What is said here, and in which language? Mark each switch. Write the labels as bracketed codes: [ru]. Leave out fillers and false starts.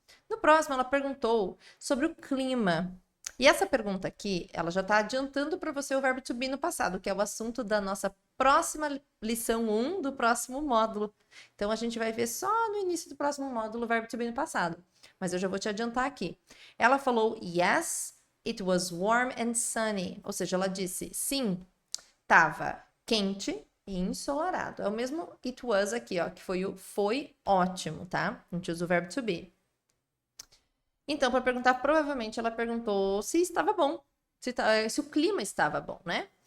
[pt] No próximo, ela perguntou sobre o clima. E essa pergunta aqui, ela já está adiantando para você o verbo to be no passado, que é o assunto da nossa próxima lição 1 do próximo módulo. Então, a gente vai ver só no início do próximo módulo o verbo to be no passado. Mas eu já vou te adiantar aqui. Ela falou, [en] yes, it was warm and sunny. [pt] Ou seja, ela disse, sim, estava quente e ensolarado. É o mesmo it was aqui, ó, que foi o foi ótimo, tá? A gente usa o verbo to be. Então, para perguntar, provavelmente ela perguntou se estava bom, se o clima estava bom, né?